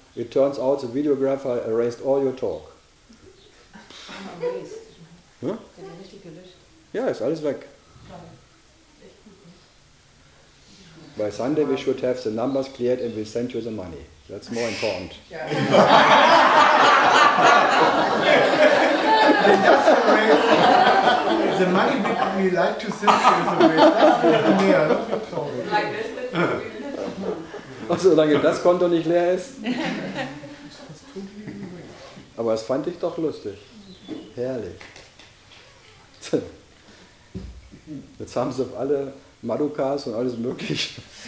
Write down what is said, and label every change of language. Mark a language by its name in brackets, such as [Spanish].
[English] It turns out the videographer erased all your talk. [German] Erased. Hm? Der hat richtig gelöscht. Ja, ist alles weg. [English] By Sunday we should have the numbers cleared and we'll send you the money. That's more important. The money we like to send you is the way. Like this. [German] Ach, solange das Konto nicht leer ist. Aber das fand ich doch lustig. Herrlich. Jetzt haben sie auf alle Madukas und alles Mögliche.